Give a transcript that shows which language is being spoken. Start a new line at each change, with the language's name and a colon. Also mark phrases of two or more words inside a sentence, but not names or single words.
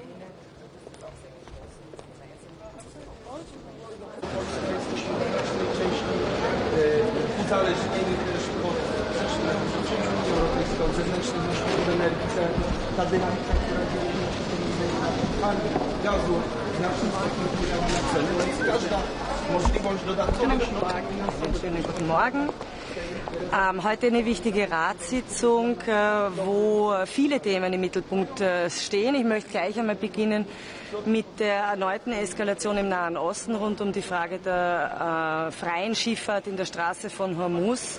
Polish: Uzależnieni też od Unii Europejskiej, od zewnętrznych nośników energii, ta dynamika, która dzieje się pomiędzy gazu, znacznie wpłynęła na ceny, więc każda możliwość dodatkowych
German: Schönen guten Morgen. Heute eine wichtige Ratssitzung, wo viele Themen im Mittelpunkt stehen. Ich möchte gleich einmal beginnen mit der erneuten Eskalation im Nahen Osten rund um die Frage der freien Schifffahrt in der Straße von Hormuz.